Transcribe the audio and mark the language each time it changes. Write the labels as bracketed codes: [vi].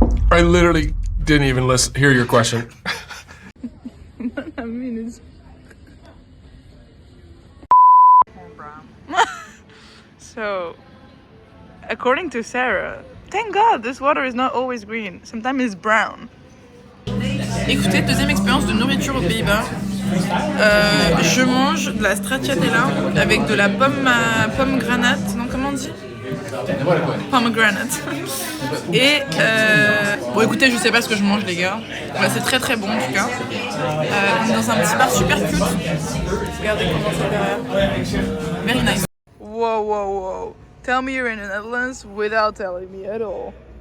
[en] I literally didn't even hear your question. I mean, it's... So, according to Sarah, thank God this water is not always green. Sometimes it's brown. [fr] Écoutez, deuxième expérience de nourriture aux Pays-Bas. Je mange de la stracciatella avec de la pomme granate. Non, comment on dit? Pomegranate. Et bon, écoutez, je sais pas ce que je mange, les gars. Bah, c'est très très bon en tout cas. On est dans un petit bar super cute. Regardez comment c'est derrière. [en] Very nice. Whoa, whoa, whoa. Tell me you're in the Netherlands without telling me at all.